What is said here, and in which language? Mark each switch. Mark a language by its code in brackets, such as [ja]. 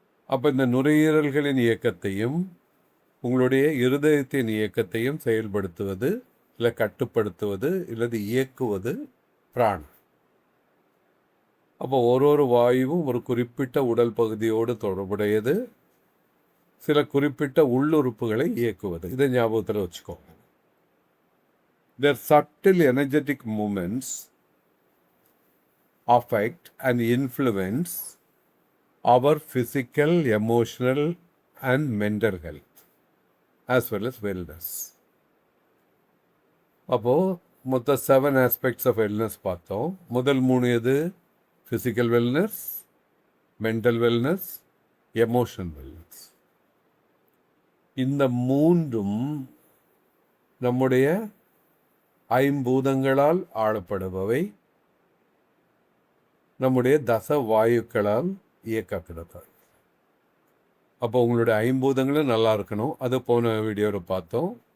[ta] அப்போ இந்த நுரையீரல்களின் இயக்கத்தையும் உங்களுடைய இருதயத்தின் இயக்கத்தையும் செயல்படுத்துவது, இல்லை கட்டுப்படுத்துவது, இல்லது இயக்குவது பிராணன். அப்போ ஒரு வாயுவும் ஒரு குறிப்பிட்ட உடல் பகுதியோடு தொடர்புடையது, சில குறிப்பிட்ட உள்ளுறுப்புகளை இயக்குவது. இதை ஞாபகத்தில் வச்சுக்கோங்க. [en] Their subtle energetic movements affect and influence our physical, emotional and mental health as well as wellness. [ta] அப்போ மொத்த [en] 7 aspects of wellness [ta] பார்த்தோம். முதல் 3 எது? [en] physical wellness, mental wellness, emotional wellness. [ta] இந்த மூன்றும் நம்முடைய ஐம்பூதங்களால் ஆளப்படுபவை, நம்முடைய தச வாயுக்களால் இயக்கப்படுபவை. அப்போ உங்களுடைய ஐம்பூதங்களும் நல்லா இருக்கணும். அது போன வீடியோவில் பார்த்தோம்.